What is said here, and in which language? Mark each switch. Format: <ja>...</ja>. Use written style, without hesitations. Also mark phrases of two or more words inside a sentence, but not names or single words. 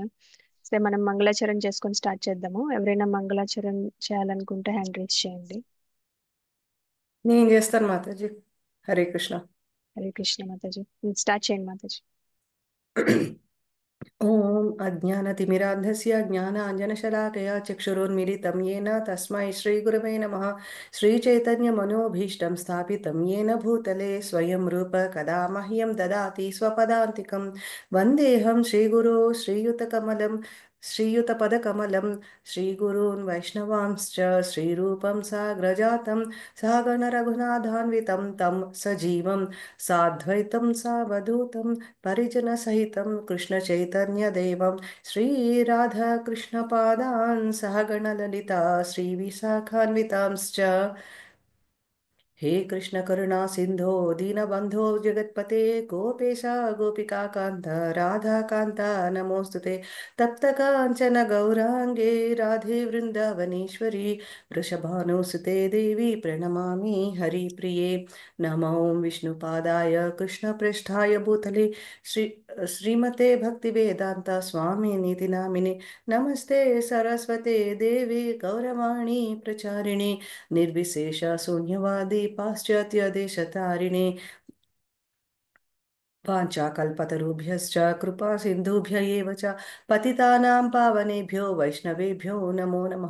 <te>సరే మనం మంగళాచరణ చేసుకొని స్టార్ట్ చేద్దాము. ఎవరైనా మంగళాచరణ చేయాలనుకుంటే</te> <en>hand raise</en> <te>చేయండి. నేను చేస్తాను మాతాజీ. హరే కృష్ణ. హరే కృష్ణ మాతాజీ, స్టార్ట్ చేయండి మాతాజీ.</te> <sa>ఓం అజ్ఞానతిమిరాంధస్య జ్ఞానాంజనశలాకయా చక్షురున్మిలితం येन తస్మై శ్రీగురవే నమః. శ్రీచైతన్యమనోభీష్టం స్థాపితం येन భూతలే స్వయం రూప కదా మహ్యం దదాతి స్వపదాంతికం. వందేహం శ్రీగురో శ్రీయుతకమలం శ్రీయుతపదకమలం శ్రీగురూన్ వైష్ణవాంశ్చ శ్రీరూపం సాగ్రజాతం సహగణరఘునాథాన్వితం తం సజీవం సాద్వైతం సావధూతం పరిజనసహితం కృష్ణ చైతన్య దేవం శ్రీరాధాకృష్ణ పాదాన్ సహగణలలితా శ్రీ విశాఖాన్వితాంశ్చ. हे कृष्ण करुणा सिंधो दीनबंधो जगत्पते गोपेश गोपिका कांत राधा कांता नमोस्तुते. तप्त कांचन गौरांगे राधे वृंदावनेश्वरी वृषभानुसुते देवी प्रणमामि हरिप्रिये. नमो विष्णुपादाय कृष्णपृष्ठाय भूतले श्रीमते भक्तिवेदांत स्वामी नीति नामिने नमस्ते सरस्वते देवी गौरवाणी प्रचारिणे निर्विशेष शून्यवादी पाश्चात्य देशतारिणे वाञ्छाकल्पतरुभ्यश्च कृपा सिन्धुभ्य एव च पतितानां पावनेभ्यो वैष्णवेभ्यो नमो नमः.</sa>